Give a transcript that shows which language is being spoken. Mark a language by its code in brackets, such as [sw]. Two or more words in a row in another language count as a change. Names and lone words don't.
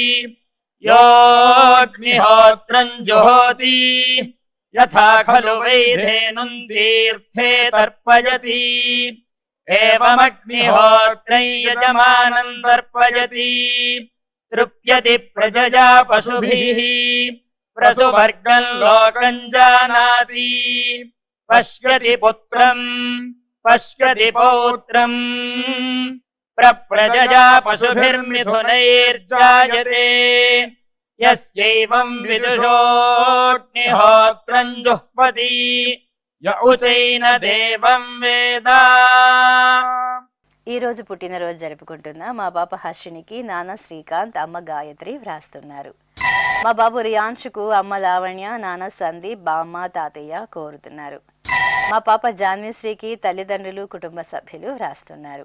[sa] యోగ్నిహోత్రం జుహోతి యథా ఖలు వైధేనుం తీర్థే తర్పయతి ఏవమగ్నిహోత్రం యజమానం తర్పయతి తృప్యతి ప్రజయా పశుభిః प्रसुवर्गं लोकं जानाति पश्यति पुत्रं पश्यति पौत्रं प्रप्रजया पशुभिर्मिथुनैर्जायते यस्यैवं विदुषोऽग्निहोत्रं जुह्वति य उचैन देवं वेद। [te] ఈ రోజు పుట్టినరోజు జరుపుకుంటున్న మా పాప హర్షినికి నాన్న శ్రీకాంత్, అమ్మ గాయత్రి వ్రాస్తున్నారు. మా బాబు రియాన్షుకు అమ్మ లావణ్య, నాన్న సందీప్, బామ్మ, తాతయ్య కోరుతున్నారు. మా పాప జాన్వీశ్రీకి తల్లిదండ్రులు, కుటుంబ సభ్యులు వ్రాస్తున్నారు.